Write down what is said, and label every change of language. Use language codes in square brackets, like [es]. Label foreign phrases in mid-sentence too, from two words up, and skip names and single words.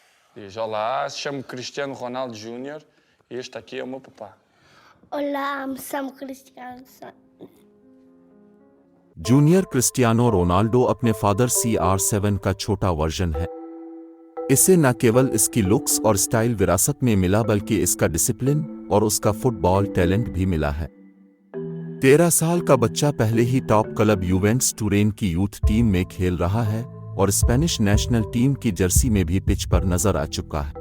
[pt] Diz: Olá, chamo Cristiano Ronaldo Júnior e este aqui é o meu papá. Olá, me chamo Cristiano. [hi] जूनियर क्रिस्टियानो रोनाल्डो अपने फादर CR7 का छोटा वर्जन है। इसे न केवल इसकी लुक्स और स्टाइल विरासत में मिला बल्कि इसका डिसिप्लिन और उसका फुटबॉल टैलेंट भी मिला है। 13 साल का बच्चा पहले ही [en] top club [hi] यूवेंटस टुरिन की [en] youth team [hi] में खेल रहा है और [en] Spanish national team [hi] की जर्सी में भी पिच पर नजर आ चुका है।